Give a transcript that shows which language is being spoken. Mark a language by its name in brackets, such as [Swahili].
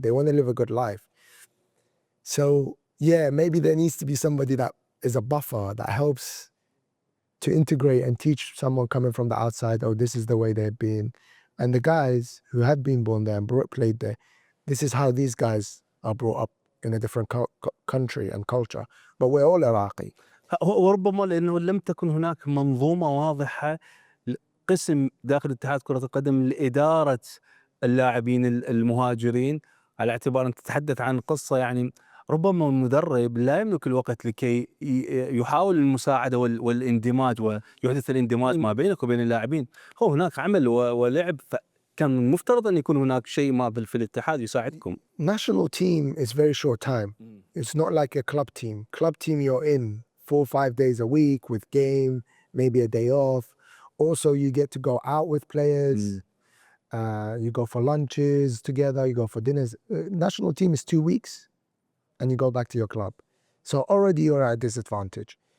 [English] They want to live a good life. So, yeah, maybe there needs to be somebody that is a buffer that helps to integrate and teach someone coming from the outside, oh, this is the way they've been. And the guys who have been born there and played there, this is how these guys are brought up in a different country and culture. But we're all Iraqi. [Arabic] وربما لأنه لم تكن هناك منظومة واضحة قسم داخل اتحاد كرة القدم لإدارة اللاعبين المهاجرين، على اعتبار أن تتحدث عن قصة يعني ربما المدرب لا يملك الوقت لكي يحاول المساعدة والاندماج ويحدث الاندماج ما بينك وبين اللاعبين. هو هناك عمل ولعب، فكان مفترض أن يكون هناك شيء ما في الاتحاد يساعدكم. [English] National team is very short time. It's not like a club team. Club team, you're in 4 or 5 days a week with game, maybe a day off. Also, you get to go out with players. You go for lunches together, you go for dinners. National team is 2 weeks and you go back to your club. So already you're at a disadvantage.